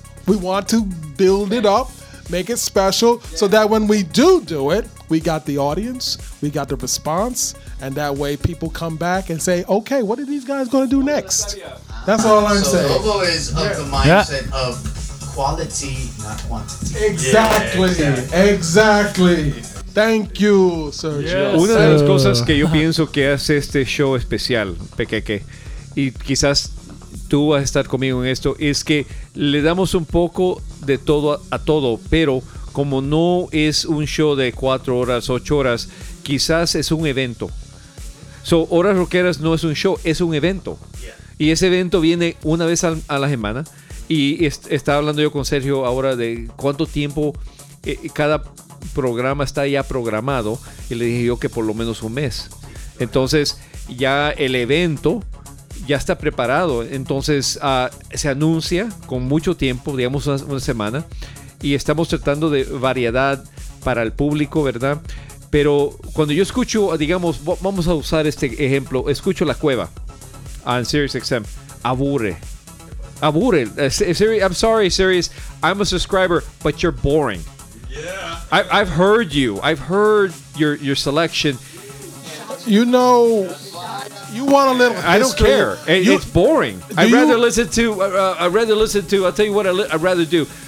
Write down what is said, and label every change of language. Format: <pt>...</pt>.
<en>We want to build it up, make it special, so that when we do it, we got the audience, we got the response, and that way people come back and say, okay, what are these guys going to do next? That's all I'm saying. So Lobo is of the mindset of quality, not quantity. Exactly. Thank you, Sergio. Yes.</en> <es>Una de las cosas que yo pienso que hace este show especial, Pequeque, y quizás tú vas a estar conmigo en esto, es que le damos un poco de todo a todo, pero como no es un show de 4 horas, 8 horas, quizás es un evento. So, Horas Rockeras no es un show, es un evento. Y ese evento viene una vez a la semana. Y estaba hablando yo con Sergio ahora de cuánto tiempo cada programa está ya programado. Y le dije yo que por lo menos un mes. Entonces, ya el evento ya está preparado. Entonces, se anuncia con mucho tiempo, digamos una semana. Y estamos tratando de variedad para el público, ¿verdad? Pero cuando yo escucho, digamos, vamos a usar este ejemplo, escucho La Cueva on SiriusXM, aburre.</es> <en>I'm sorry, Sirius, I'm a subscriber, but you're boring. Yeah. I've heard your selection. You know, you want a little history. I don't care. It's boring. I'd rather do.</en>